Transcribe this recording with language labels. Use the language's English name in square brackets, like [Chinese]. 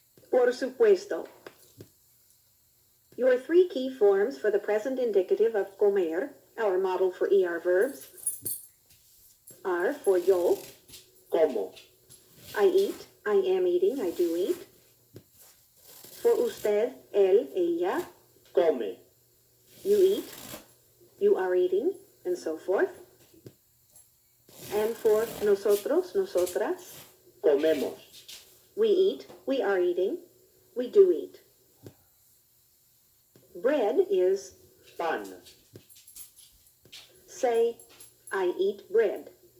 [Spanish] Por supuesto. [English] Your three key forms for the present indicative of comer, our model for ER verbs, are for yo, [Spanish] Como. [English] I eat, I am eating, I do eat. For usted, él, ella, [Spanish] Come. [English] you eat, you are eating, and so forth. And for nosotros, nosotras, [Spanish] Comemos. [English] we eat, we are eating, we do eat. Bread is, [Spanish] Pan. [English] say, I eat bread.